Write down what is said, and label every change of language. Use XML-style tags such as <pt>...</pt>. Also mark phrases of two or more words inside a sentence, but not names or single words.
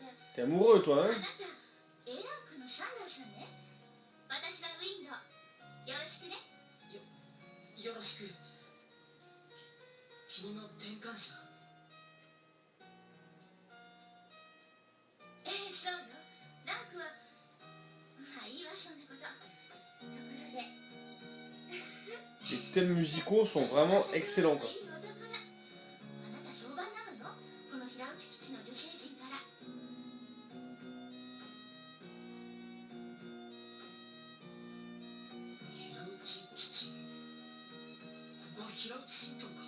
<fr>T'es amoureux, toi,</fr> <ja>あ</ja> <fr>hein?</fr> <ja>なた A ランクのシャンダーさんね。私はウィンド。よろしくね。よろしく。君の転換者。そうよ。ランクはまあいいわ、そんなこと。ところで</ja> <fr>Les thèmes musicaux sont vraiment excellents, quoi.</fr> <ja>いい男だ。あなた評判なのよ、この平打ち基地の女性陣から。平打ち基地。ここは平打ち新島か。</ja>